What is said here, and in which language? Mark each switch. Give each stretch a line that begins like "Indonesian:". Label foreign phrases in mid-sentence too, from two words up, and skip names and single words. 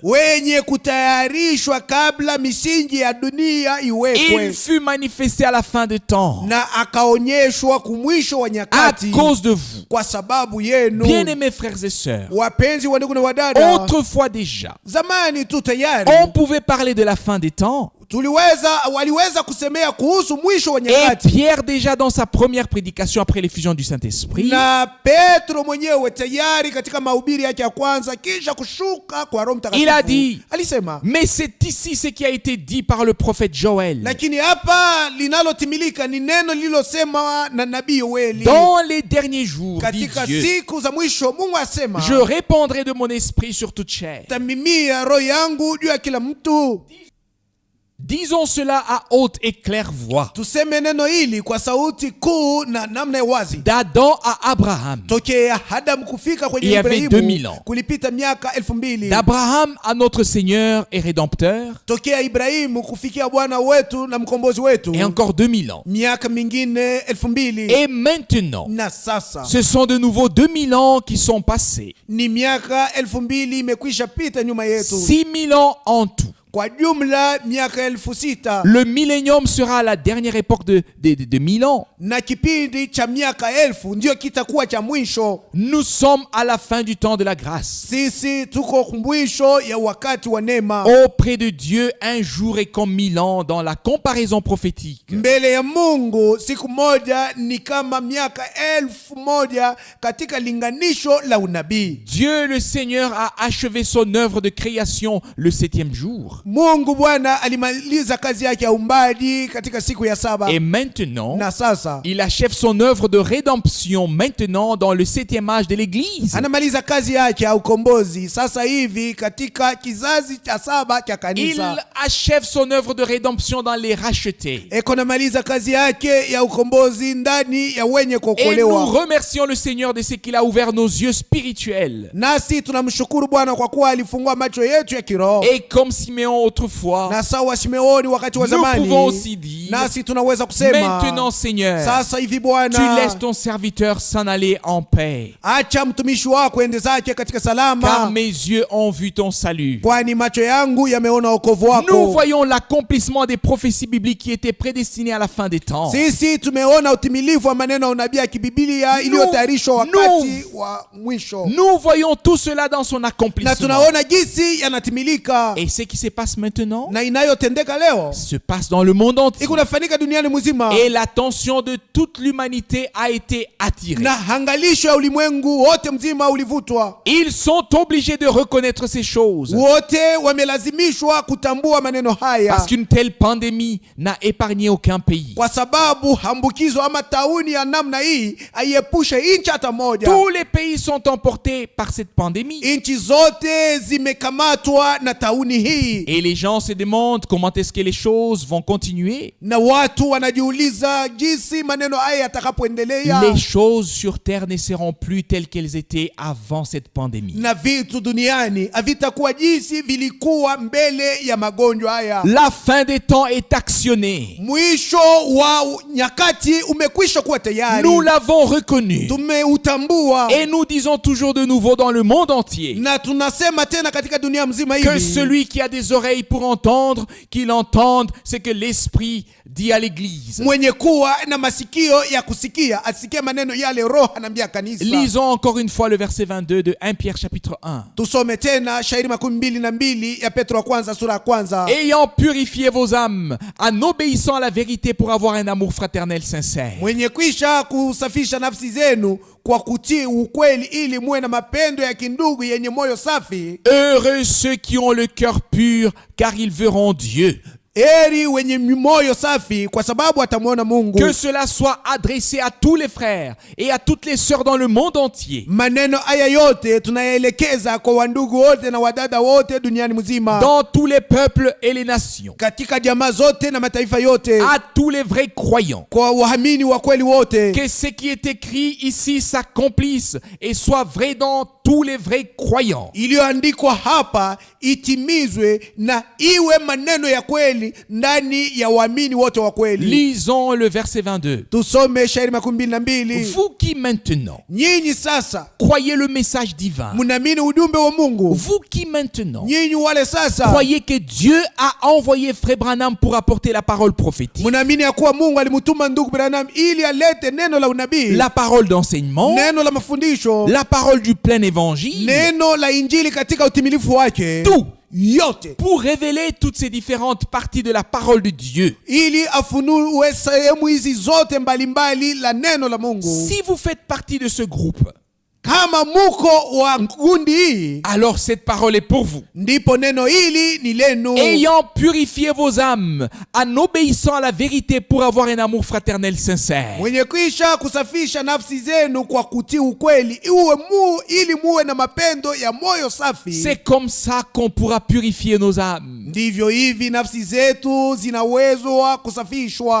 Swahili: wenye kutayarishwa kabla misingi ya dunia
French: il
Swahili: iwekwe,
French: fut manifesté à la fin de temps
Swahili: na akaonyeshwa kumwisho wa
French: à
Swahili: nyakati
French: cause de vous.
Swahili: kwa sababu yenu.
French: Bien-aimés frères et sœurs,
Swahili: Wapenzi wa ndugu na wadada,
French: autrefois déjà,
Swahili: zamani tu tayari
French: on pouvait parler de la fin des temps.
Swahili: waliweza kusemea kuhusu mwisho wa
French: Et
Swahili: nyakati,
French: Pierre déjà dans sa première prédication après l'effusion du Saint-Esprit,
Swahili: na Petro mwenyewe tayari katika mahubiri yake ya kwanza kisha kushuka kwa Roho
French: il a
Swahili: Mtakatifu
French: dit,
Swahili: alisema,
French: mais c'est ici ce qui a été dit par le prophète Joël.
Swahili: lakini hapa linalotimilika ni neno lililosema na nabii Yoeli,
French: Dans les derniers jours, dit
Swahili: katika
French: Dieu,
Swahili: siku za mwisho Mungu asema,
French: je répandrai de mon esprit sur toute chair.
Swahili: tamimia roho yangu juu ya kila mtu.
French: Disons cela à haute et claire voix.
Swahili: Tuseme neno hili kwa sauti kuu na namna ya wazi.
French: D'Adam à Abraham,
Swahili: Tokea Adamu kufika
French: Il y
Swahili: kwenye
French: avait
Swahili: Ibrahimu
French: 2000 ans.
Swahili: kulipita miaka 2000.
French: d'Abraham à notre Seigneur et Rédempteur,
Swahili: Tokea Ibrahimu kufikia Bwana wetu na mkombozi wetu
French: et encore 2000 ans.
Swahili: miaka mingine 2000.
French: Et maintenant,
Swahili: Na sasa
French: ce sont de nouveau 2000 ans qui sont passés.
Swahili: ni miaka 2000 imekwisha pita nyuma yetu.
French: 6000 ans en tout.
Swahili: Kwa jumla miaka 6000.
French: Le millénium sera la dernière époque de 1000 ans.
Swahili: Na kipindi cha miaka 1000 ndio kitakuwa cha mwisho.
French: Nous sommes à la fin du temps de la grâce.
Swahili: Sisi tuko mwisho ya wakati wa neema.
French: Auprès de Dieu, un jour est comme 1000 ans dans la comparaison prophétique.
Swahili: Mbele ya Mungu siku moja ni kama miaka 1000 katika linganisho la unabii.
French: Dieu le Seigneur a achevé son œuvre de création le 7e jour.
Swahili: Mungu Bwana alimaliza kazi yake ya uumbaji katika siku ya 7.
French: Et maintenant,
Swahili: Na sasa
French: il achève son œuvre de rédemption maintenant dans le 7e âge de l'Église.
Swahili: anamaliza kazi yake ya ukombozi sasa hivi katika kizazi cha 7 cha
French: Il
Swahili: kanisa.
French: achève son œuvre de rédemption dans les rachetés.
Swahili: Eko namaliza kazi yake ya ukombozi ndani ya wenye
French: Et nous
Swahili: kuokolewa.
French: remercions le Seigneur de ce qu'il a ouvert nos yeux spirituels.
Swahili: Nasi tunamshukuru Bwana kwa kuwa alifungua macho yetu ya kiroho.
French: Et comme Simeon Siméon autrefois,
Swahili: na sawa Simeoni wakati wa
French: nous pouvons
Swahili: zamani,
French: aussi dire,
Swahili: nasi tunaweza kusema
French: maintenant Seigneur,
Swahili: sasa hivi
French: tu
Swahili: Bwana,
French: laisses ton serviteur s'en aller en paix,
Swahili: acha mtumishi wako ende zake katika
French: car
Swahili: salama,
French: mes yeux ont vu ton salut.
Swahili: kwani macho yangu yameona wokovu
French: Nous
Swahili: wako.
French: voyons l'accomplissement des prophéties bibliques qui étaient prédestinées à la fin des temps.
Swahili: Sisi tumeona utimilifu wa maneno ya unabii ya kibibilia iliyotayarishwa wakati wa mwisho,
French: Nous voyons tout cela dans son
Swahili: na
French: accomplissement.
Swahili: tunaona jinsi yanatimilika,
French: Et ce qui se passe maintenant
Swahili: na inayotendeka leo
French: se passe dans le monde entier.
Swahili: ikunafanyika duniani mzima,
French: Et l'attention de toute l'humanité a été attirée.
Swahili: na hangalisho ya ulimwengu wote mzima ulivutwa.
French: Ils sont obligés de reconnaître ces choses.
Swahili: Wote wamelazimishwa kutambua maneno haya,
French: Parce qu'une telle pandémie n'a épargné aucun pays.
Swahili: kwa sababu hambukizo ama tauni ya namna hii haiepushe inchi hata moja.
French: Tous les pays sont emportés par cette pandémie.
Swahili: Inchi zote zimekamatwa na tauni hii,
French: Et les gens se demandent comment est-ce que les choses vont continuer.
Swahili: na watu wanajiuliza jinsi maneno haya yatakapoendelea,
French: Les choses sur terre ne seront plus telles qu'elles étaient avant cette pandémie.
Swahili: na vitu duniani havitakuwa jinsi vilikuwa mbele ya magonjwa haya.
French: La fin des temps est actionnée.
Swahili: Mwisho wa nyakati umekwisha kuwa tayari,
French: Nous l'avons reconnu.
Swahili: tumeutambua,
French: Et nous disons toujours de nouveau dans le monde entier
Swahili: na tunasema tena katika dunia mzima
French: que
Swahili: hivi,
French: celui qui a des oreilles pour entendre, qu'il entende ce que l'Esprit dit à l'Église.
Swahili: mwenye kuwa na masikio ya kusikia asikie maneno yale Roho anaambia kanisa.
French: Lisons encore une fois le verset 22 de 1 Pierre chapitre 1.
Swahili: Tusome tena shairi 22 ya Petro wa kwanza sura ya kwanza.
French: Ayant purifié vos âmes en obéissant à la vérité pour avoir un amour fraternel sincère.
Swahili: Mwenye kwisha kusafisha nafsi zenu kwa kutii ukweli, ili muwe na mapendo ya kindugu yenye moyo safi.
French: Heureux ceux qui ont le cœur pur, car ils verront Dieu.
Swahili: Heri wenye moyo safi, kwa sababu atamwona Mungu.
French: Que cela soit adressé à tous les frères et à toutes les sœurs dans le monde entier.
Swahili: Maneno haya yote tunayaelekeza kwa wandugu wote na wadada wote duniani mzima,
French: Dans tous les peuples et les nations.
Swahili: katika jamaa zote na mataifa yote,
French: À tous les vrais croyants.
Swahili: kwa waamini wa kweli wote.
French: Que ce qui est écrit ici s'accomplisse et soit vrai dans tous les vrais croyants.
Swahili: Iliyoandikwa hapa itimizwe na iwe maneno ya kweli ndani ya waamini wote wa kweli.
French: Lisons le verset 22.
Swahili: Tusome shairi 22.
French: Vous qui maintenant
Swahili: Nyinyi sasa
French: croyez le message divin.
Swahili: mnaamini ujumbe wa Mungu.
French: Vous qui maintenant
Swahili: Nyinyi wale sasa
French: croyez que Dieu a envoyé Frère Branham pour apporter la parole prophétique,
Swahili: mnaamini ya kuwa Mungu alimtuma ndugu Branham ili alete neno la unabii,
French: la parole d'enseignement,
Swahili: neno la mafundisho,
French: la parole du plein évangile,
Swahili: neno la injili katika utimilifu wake,
French: tout
Swahili: yote
French: pour révéler toutes ces différentes parties de la parole de Dieu.
Swahili: ili afunue sehemu hizi zote mbalimbali la neno la Mungu.
French: Si vous faites partie de ce groupe,
Swahili: Kama muko wa kundi hii,
French: alors cette parole est pour vous.
Swahili: ndipo neno hili ni lenu.
French: Ayant purifié vos âmes en obéissant à la vérité pour avoir un amour fraternel sincère.
Swahili: Mwenye kwisha kusafisha nafsi zenu kwa kutii ukweli, ili muwe na mapendo ya moyo safi.
French: C'est comme ça qu'on pourra purifier nos âmes.
Swahili: Ndivyo hivi nafsi zetu zina uwezo wa kusafishwa.